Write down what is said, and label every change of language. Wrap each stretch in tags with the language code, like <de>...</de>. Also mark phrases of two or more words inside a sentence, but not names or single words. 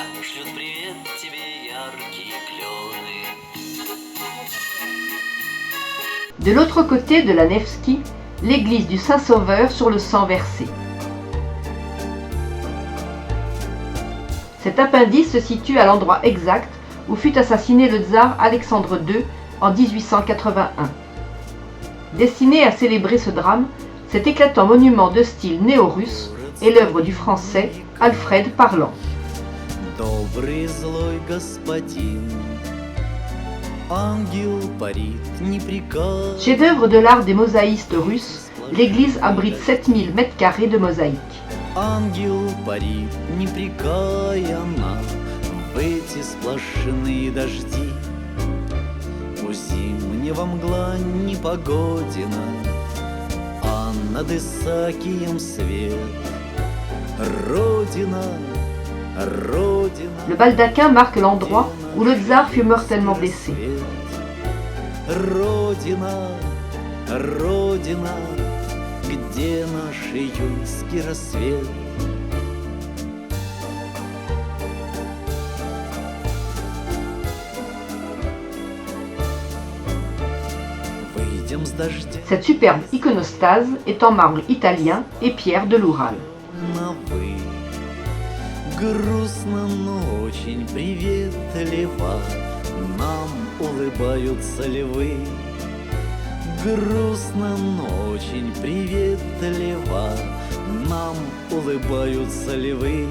<ru>Шлют привет тебе яркие клены.</ru> <fr>De l'autre côté de la Nevski, l'église du Saint-Sauveur sur le sang versé. Cet appendice se situe à l'endroit exact où fut assassiné le tsar Alexandre II en 1881. Destiné à célébrer ce drame, cet éclatant monument de style néo-russe est l'œuvre du français Alfred Parlant. Chef-d'œuvre de l'art des mosaïstes russes, l'église abrite 7000 m² de mosaïques.</fr> <ru>Зимнего мгла непогодина, а над Исаакием свет. Родина, Родина.</ru> <fr>Le baldaquin marque l'endroit où le tsar fut mortellement blessé.</fr> <ru>Родина, Родина, где наш июльский рассвет?</ru> <fr>Cette superbe iconostase est en marbre italien et pierre de l'Oural.</fr> <ru>Грустно, но очень приветливо нам улыбаются львы. Грустно, но очень приветливо нам улыбаются львы.</ru>